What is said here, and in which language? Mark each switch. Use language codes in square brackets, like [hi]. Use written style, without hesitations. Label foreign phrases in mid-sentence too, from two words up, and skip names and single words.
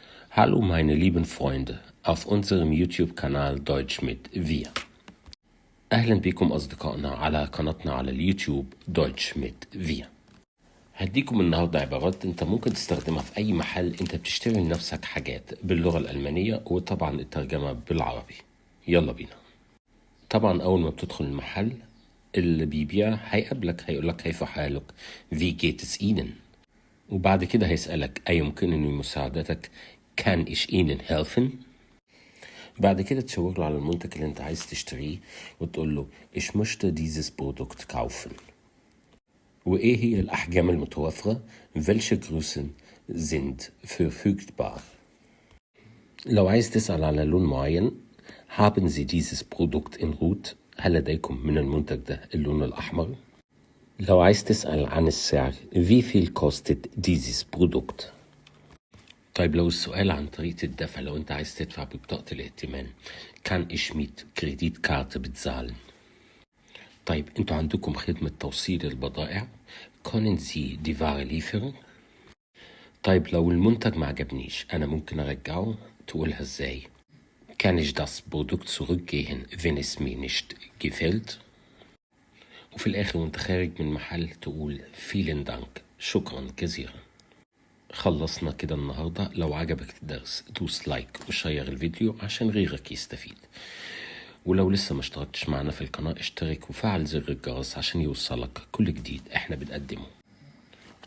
[de] Hallo meine lieben Freunde auf unserem YouTube-Kanal Deutsch mit Wir. [ar] أهلا بكم أصدقائنا على قناتنا على اليوتيوب Deutsch mit Wir. هديكم النهاردة عبارات انت ممكن تستخدمها في أي محل انت بتشتري لنفسك حاجات باللغة الألمانية وطبعا الترجمة بالعربي. يلا بينا. طبعا أول ما بتدخل المحل اللي بيبيع هيقابلك هيقولك كيف حالك [de] Wie geht es Ihnen؟ [ar] وبعد كده هيسألك أيمكنني مساعدتك [de] Kann ich Ihnen helfen؟ [ar] بعد كده تشاور له على المنتج اللي انت عايز تشتريه وتقول له [de] Ich möchte dieses Produkt kaufen. [ar] وإيه هي الأحجام المتوفرة؟ [de] Welche Größen sind verfügbar؟ [ar] لو عايز تسأل على لون معين [de] Haben Sie dieses Produkt in Rot؟ [ar] هل لديكم من المنتج ده اللون الأحمر؟ لو عايز تسأل عن السعر [de] Wie viel kostet dieses Produkt؟ [ar] طيب لو السؤال عن طريقة الدفع لو انت عايز تدفع ببطاقة الائتمان [de] Kann ich mit Kreditkarte bezahlen؟ [ar] طيب انتوا عندكم خدمة توصيل البضائع [de] Können Sie die Ware liefern؟ [ar] طيب لو المنتج ما عجبنيش انا ممكن ارجعه تقولها ازاي؟ [de] Kann ich das Produkt zurückgehen wenn es mir nicht gefällt؟ [ar] وفي الاخر وانت خارج من المحل تقول [de] Vielen Dank [ar] شكرا جزيلا. خلصنا كده النهاردة. لو عجبك الدرس دوس لايك وشير الفيديو عشان غيرك يستفيد، ولو لسه ما اشتركتش معنا في القناة اشترك وفعل زر الجرس عشان يوصلك كل جديد احنا بنقدمه.